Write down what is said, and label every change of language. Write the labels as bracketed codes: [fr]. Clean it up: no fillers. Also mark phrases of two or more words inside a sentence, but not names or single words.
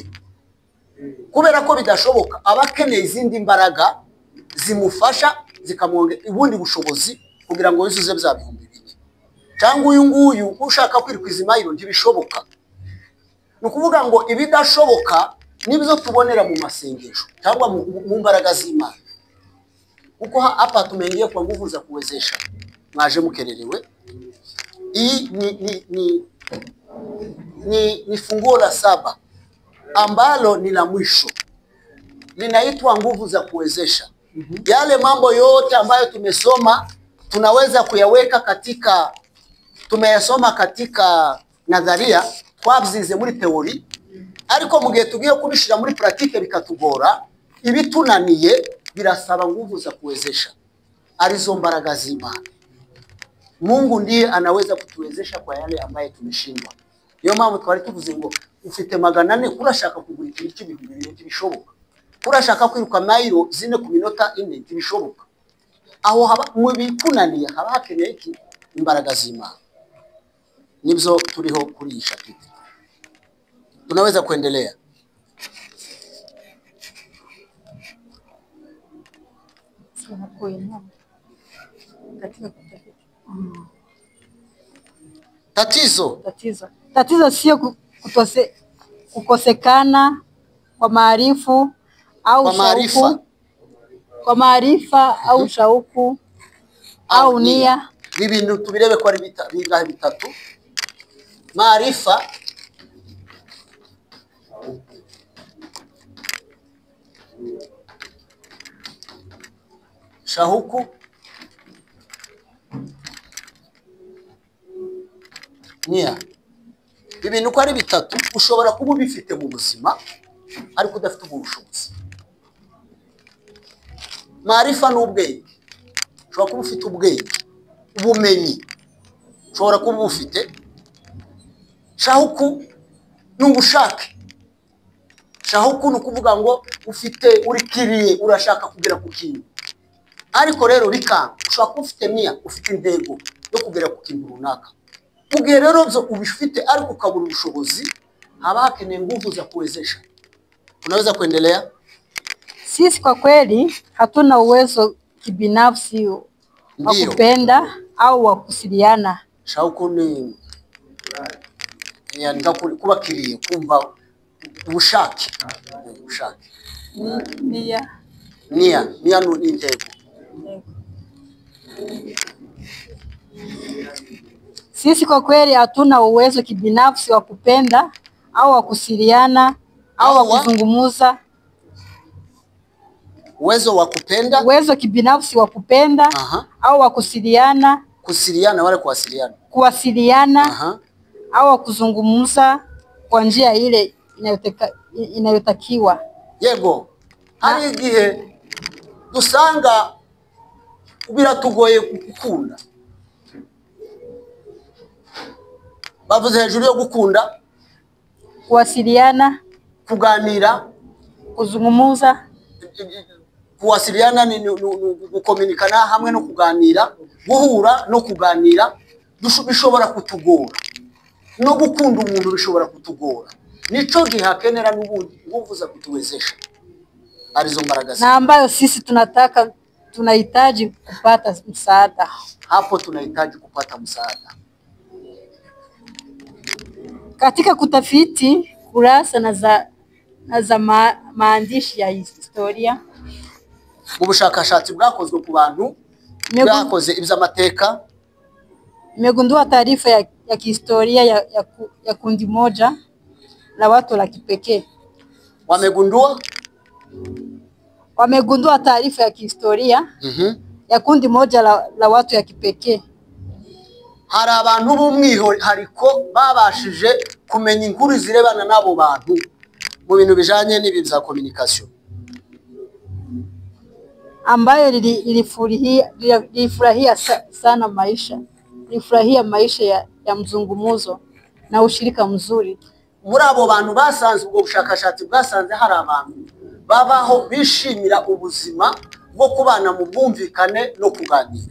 [rw] Kubera ko bidashoboka, abakeneye izindi mbaraga zimufasha zikamwonge ubundi bushobozi kugira ngo yuzuze bya 2,000. Cyangwa uyu nguyu ushaka kwirikwiza mailo ntibishoboka. Nukuvuga ngo ibidashoboka nibyo tubonera mu masengesho cyangwa mu mbaraga z'Imana. [sw] kuko hapa tumeingia kwa nguvu za kuwezesha. Mwaje mkelelewe. Hii ni funguo la 7 ambalo ni la mwisho. Linaitwa nguvu za kuwezesha. Yale mambo yote ambayo tumesoma tunaweza kuyaweka katika, tumeyasoma katika nadharia twabyize muri teori, ariko mugihe tugiye kubishira muri pratique bikatugora, ibitunaniye birasaba nguvu za kuwezesha, [rw] arizo mbaraga z'Imana. [sw] Mungu ndiye anaweza kutuwezesha kwa yale ambaye tumeshindwa. [rw] Niyo mpamvu twari tuvuze ngo ufite 400 kurashaka kugura ikintu cy'ibihumbi 2 bishoboka, kurashaka kwiruka mayiro 4 ku minota 4 bishoboka. Aho haba mu bikunaniye haba hakeneye iki? Imbaraga z'Imana. Nibyo turiho kuri iyi chapitre. [sw] Tunaweza kuendelea. Tatizo sio kukosekana kwa maarifa au shauku, kwa maarifa au shauku au nia. [rw] Ibintu tubirebe ko ari bingahe bitatu. [sw] Maarifa, shauku, nia. [rw] Ibintu ko ari bitatu ushobora kuba bifite mu buzima ariko udafite ubushobozi. Maarifa n'ubwenge. Ushobora kuba ufite ubwenge, ubumenyi ushobora kuba ufite. Shauku n'ubushake. Shauku no kuvuga ngo ufite urikiriye urashaka kugera ku kintu, ariko rero bikanga. Ushobora kuba ufite nia, ufite intego yo kugera ku kintu runaka. Mugihe rero byo ubifite ariko ukabura ubushobozi, haba hakeneye [sw] nguvu za kuwezesha. Tunaweza kuendelea. Sisi kwa kweli hatuna uwezo kibinafsi wa kupenda au wa kusiliana. [rw] Shauku ni kuba kiriye, kumva ubushake. Ubushake. [sw] Nia [rw] ni intego. [sw] Sisi kwa kweli hatuna uwezo kibinafsi wa kupenda au wa kusiliana au wa kuzungumuza. Uwezo wa kupenda, uwezo kibinafsi wa kupenda au wa kusiliana. Kusiliana wale kuwasiliana au wa kuzungumuza kwa njia ile inayotakiwa. [rw] Yego. Hari igihe dusanga biratugoye gukunda. Bavuze hejuru yo gukunda, [sw] kuwasiliana, [rw] kuganira, [sw] kuzungumuza. [rw] Kuwasiliana ni gukominikana hamwe no kuganira, guhura no kuganira bishobora kutugora. No gukunda umuntu bishobora kutugora. Nico gihakenera n'ubundi [sw] nguvu za kutuwezesha. [rw] Arizo mbaraga [sw] na ambayo sisi tunahitaji kupata msaada. Hapo tunahitaji kupata msaada. Katika kutafiti kurasa na za maandishi ya historia, [rw] ubushakashatsi bwakozwe ku bantu bwakoze iby'amateka, [sw] nimegundua taarifa ya kihistoria ya kundi moja la watu la kipekee. Wamegundua taarifa ya kihistoria ya kundi moja la watu ya kipekee. [rw] Hari abantu b'umwihariko babashije kumenya inkuru zirebana nabo bantu mu bintu bijanye n'ibi bya communication, [sw] ambayo lilifurahia sana maisha. Lilifurahia maisha ya mzungumuzo na ushirika mzuri. [rw] Muri abo bantu basanze ubwo bushakashatsi bwasanze hari abantu babaho bishimira ubuzima bwo kubana mu bwumvikane no kuganira.